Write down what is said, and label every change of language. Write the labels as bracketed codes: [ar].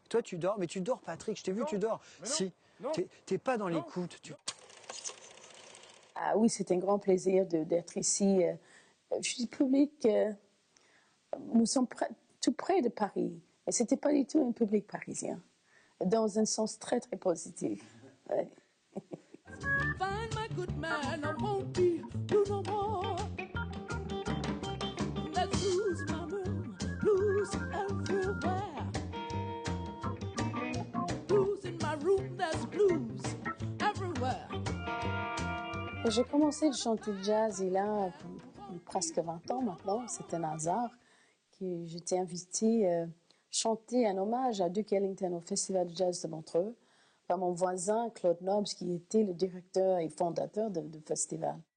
[fr] Toi tu dors, mais tu dors Patrick, je t'ai vu, tu dors. Si, t'es pas dans l'écoute. Ah oui, c'est un grand plaisir d'être ici. Je dis public, nous sommes tout près de Paris. Et ce n'était pas du tout un public parisien, dans un sens très, très positif. Ouais. [en] Find my good man, I won't be blue no more. Let's lose my room, blues everywhere. Blues in my room, there's blues everywhere. [fr] J'ai commencé de chanter le jazz il y a presque 20 ans maintenant. C'est un hasard. J'étais invitée à chanter un hommage à Duke Ellington au Festival de Jazz de Montreux par mon voisin Claude Nobs, qui était le directeur et fondateur du festival.